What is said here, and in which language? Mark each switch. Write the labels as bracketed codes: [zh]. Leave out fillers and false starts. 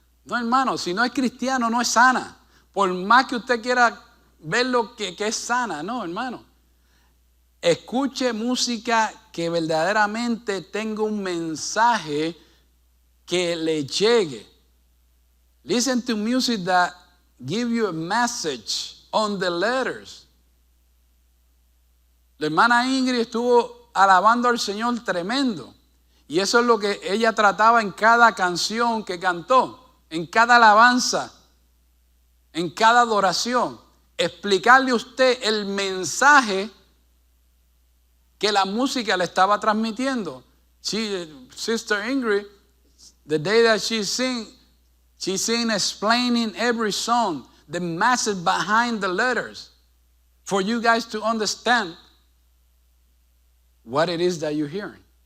[es] No, hermano, si no es cristiano, no es sana. Por más que usted quiera ver lo que es sana, no, hermano. Escuche música que verdaderamente tenga un mensaje que le llegue. [en] Listen to music that give you a message on the letters. [es] La hermana Ingrid estuvo alabando al Señor tremendo. Y eso es lo que ella trataba en cada canción que cantó. En cada alabanza, en cada adoración, explicarle a usted el mensaje que la música le estaba transmitiendo. [en] Sister Ingrid, the day that she sing explaining every song, the message behind the letters. for you guys to understand what it is that you're hearing.